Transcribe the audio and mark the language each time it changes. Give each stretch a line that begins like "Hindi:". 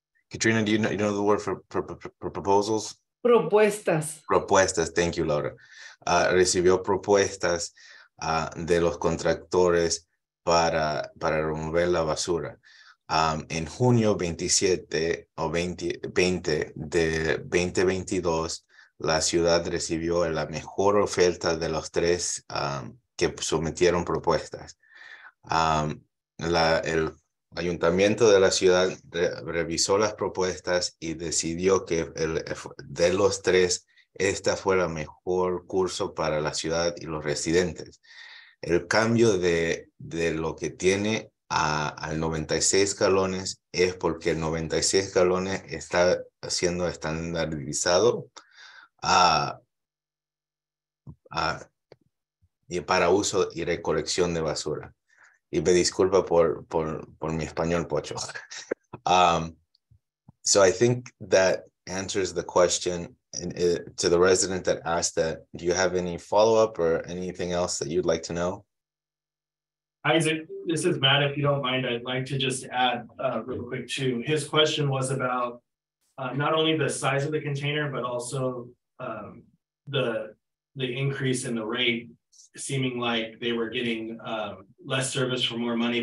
English: Katrina, do you know the word for proposals?
Spanish: Propuestas. Propuestas,
English: thank you,
Spanish: Laura. Recibió propuestas de los contractores para remover la basura. En junio 27 o 20 de 2022, la ciudad recibió la mejor oferta de los 3 que sometieron propuestas. El ayuntamiento de la ciudad revisó las propuestas y decidió que de los 3, esta fue la mejor curso para la ciudad y los residentes. El cambio de lo que tiene al 96 galones es porque el 96 galones está siendo estandarizado y para uso y recolección de basura. Y me disculpa por mi español pocho.
English: So I think that answers the question to the resident that asked that. Do you have any follow-up or anything else that you'd like to know? Isaac, this is Matt. If you don't mind, I'd like to just add real quick too. His question was about not only the size of the container, but also the increase in the rate, seeming like they were getting less service for more money.